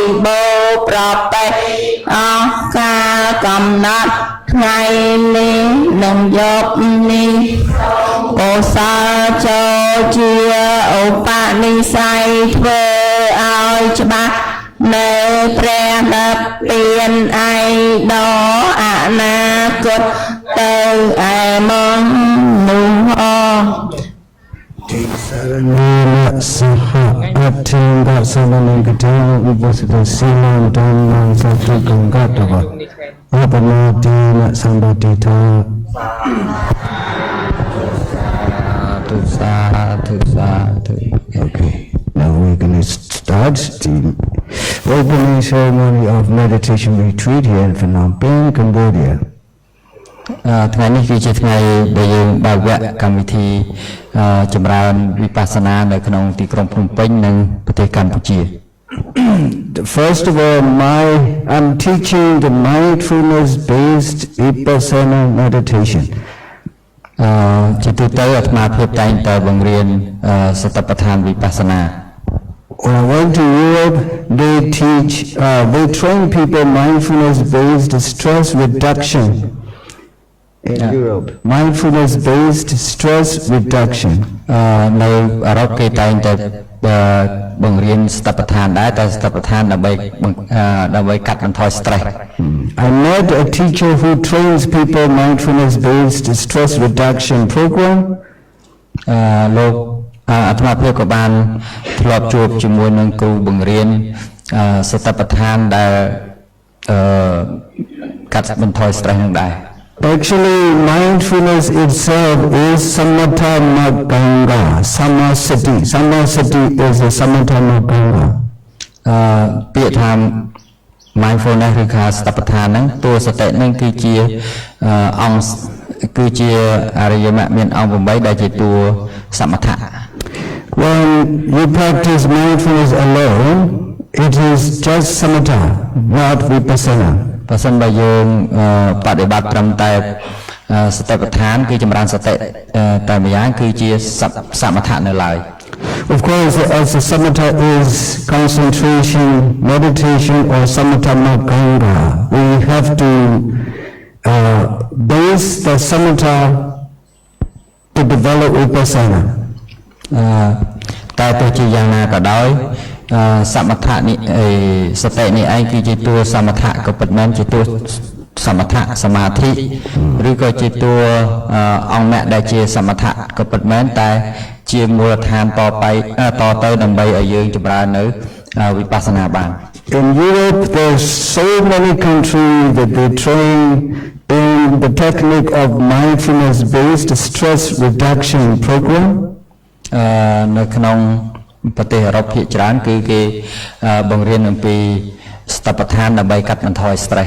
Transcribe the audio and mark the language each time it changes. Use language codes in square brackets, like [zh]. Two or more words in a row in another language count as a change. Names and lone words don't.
[km] បូរណ៍ប្រតិអស់កាលកំណត់ថ្ងៃនេះនឹងយប់នេះកុសលចូលជាឧបនិស្ស័យធ្វើឲ្យច្បាស់នៅព្រះនិព្វានឯដអនាគតទៅឯមកនោះអ [pi] Saranana saha attinga samanangatawa upasita silam dhammam sattukam gatava apamatina sambadita [km] សាធុ [en] Okay, now we're going to start the opening ceremony of meditation retreat here in Phnom Penh, Cambodia. [km] ថ្ងៃនេះគឺជាថ្ងៃដែលយើងបើកវគ្គកម្មវិធីចម្រើនវិបស្សនានៅក្នុងទីក្រុងភ្នំពេញនិងប្រទេសកម្ពុជា [en] First of all, I'm teaching the mindfulness-based Vipassana meditation. [km] ជាទូទៅអាត្មាភាពតែងតែបង្រៀនសតិប្បដ្ឋានវិបស្សនា [en] When I went to Europe, they train people mindfulness-based stress reduction. In Europe, mindfulness-based stress reduction. [km] នៅអឺរ៉ុបគេតែងតែបង្រៀនសតិប្បដ្ឋានដែរតែសតិប្បដ្ឋានដើម្បីកាត់បន្ថយ stress. [en] I met a teacher who trains people mindfulness-based stress reduction program. [km] លោកអាត្មាភាពក៏បានធ្លាប់ជួបជាមួយនឹងគ្រូបង្រៀនសតិប្បដ្ឋានដែលកាត់បន្ថយ stress នឹងដែរ [en] Actually, mindfulness itself is [pi] samatha maganga, [en] samasati. Samasati is a [pi] samatha maganga. [km] ពាក្យថា mindfulness ឬថាសតិប្បដ្ឋានហ្នឹងតួសតិហ្នឹងគឺជាអង្គគឺជាអរិយមគ្គមានអង្គ8ដែលជាតួសមថៈ [en] When you practice mindfulness alone, it is just samatha, not vipassana. [km] បើសិនបើយើងបដិបត្តិត្រឹមតែសតិប្បដ្ឋានគឺចម្រើនសតិតែម្យ៉ាងគឺជាសមថៈនៅឡើយ [en] Of course, as the samatha is concentration, meditation, or [pi] samatha maganga, [en] we have to base the samatha to develop vipassana. [km] តែទោះជាយ៉ាងណាក៏ដោយសមថៈនេះសតិនេះឯងគឺជាតួសមថៈក៏ពិតមែនជាតួសមថៈសមាធិឬក៏ជាតួអង្គមគ្គដែលជាសមថៈក៏ពិតមែនតែជាមូលដ្ឋានតទៅដើម្បីឲ្យយើងចម្រើននៅវិបស្សនាបាន [en] In Europe, there's so many countries that they train in the technique of mindfulness-based stress reduction program. [km] នៅក្នុងប្រទេសអឺរ៉ុបភាគច្រើនគឺគេបង្រៀនអំពីសតិប្បដ្ឋានដើម្បីកាត់បន្ថយ stress.